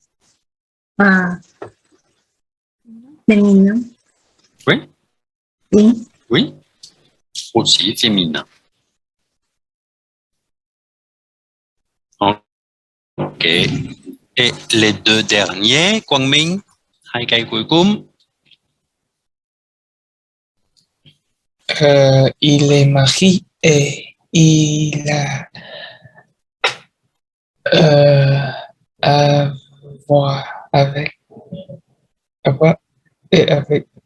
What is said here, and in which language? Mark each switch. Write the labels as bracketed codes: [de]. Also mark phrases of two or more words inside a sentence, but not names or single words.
[fr] féminin. Oui, Oui. oui, aussi féminin. OK. Et les deux derniers, [vi] Quang Minh, hai cái cuối cùng. [fr] Il est marié et il a à voir avec avec